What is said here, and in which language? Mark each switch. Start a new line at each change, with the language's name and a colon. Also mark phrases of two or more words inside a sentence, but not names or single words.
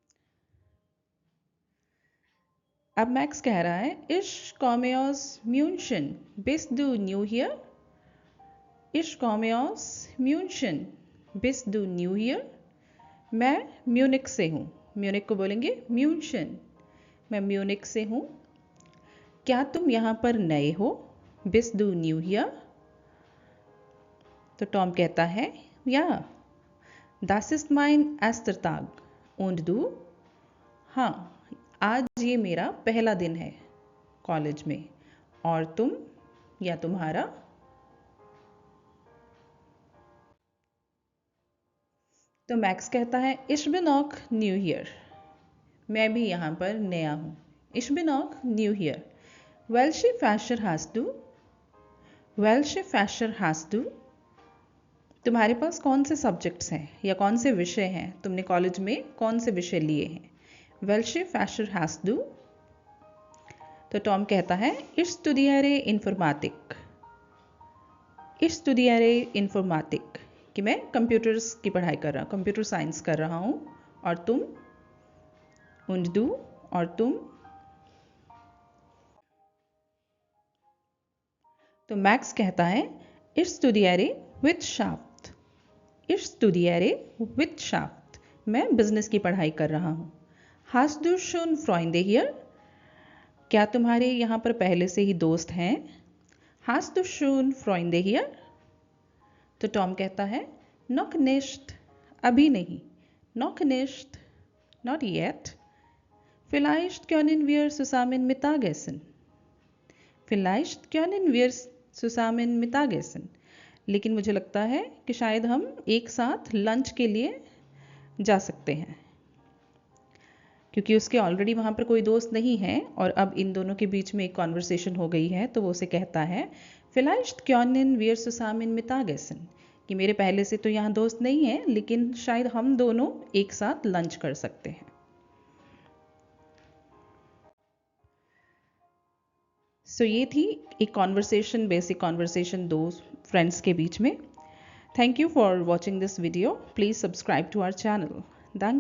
Hindi: अब मैक्स कह रहा है
German: Ich komme aus München bist du neu hier, Ich komme aus München bist du neu hier,
Hindi: मैं म्यूनिक से हूँ। म्यूनिक को बोलेंगे म्यूनशन, मैं म्यूनिक से हूँ। क्या तुम यहाँ पर नए हो,
German: bist du neu hier?
Hindi: तो टॉम कहता है
German: या das ist mein erster Tag und du?
Hindi: हाँ, आज ये मेरा पहला दिन है कॉलेज में, और तुम या तुम्हारा? तो मैक्स कहता है
German: ich bin auch
English: new here,
Hindi: मैं भी यहाँ पर नया हूँ।
German: ich bin auch
English: new here।
German: welche Fächer hast du? welche Fächer hast du?
Hindi: तुम्हारे पास कौन से सब्जेक्ट्स हैं या कौन से विषय हैं, तुमने कॉलेज में कौन से विषय लिए हैं?
German: welche Fächer hast du?
Hindi: तो टॉम कहता है
German: ich studiere Informatik, ich studiere Informatik,
Hindi: कि मैं कंप्यूटर्स की पढ़ाई कर रहा हूँ,
English: computer science
Hindi: कर रहा हूँ। और तुम?
German: und du,
Hindi: और तुम? तो मैक्स कहता है
German: ich studiere Wirtschaft, ich studiere Wirtschaft,
Hindi: मैं बिजनेस की पढ़ाई कर रहा हूँ।
German: hast du schon Freunde hier?
Hindi: क्या तुम्हारे यहाँ पर पहले से ही दोस्त हैं?
German: hast du schon Freunde hier?
Hindi: तो टॉम कहता है
German: noch nicht,
Hindi: अभी नहीं,
German: noch nicht,
English: not yet।
German: vielleicht können wir zusammen Mittagessen, vielleicht können wir zusammen Mittagessen,
Hindi: लेकिन मुझे लगता है कि शायद हम एक साथ लंच के लिए जा सकते हैं, क्योंकि उसके ऑलरेडी वहाँ पर कोई दोस्त नहीं है और अब इन दोनों के बीच में एक कॉन्वर्सेशन हो गई है। तो वो उसे कहता है
German: vielleicht können wir zusammen Mittagessen,
Hindi: कि मेरे पहले से तो यहाँ दोस्त नहीं है, लेकिन शायद हम दोनों एक साथ लंच कर सकते हैं। सो ये थी एक कॉन्वर्सेशन,
English: basic conversation
Hindi: दो फ्रेंड्स के बीच में।
English: Thank you for watching this video. Please subscribe to our channel.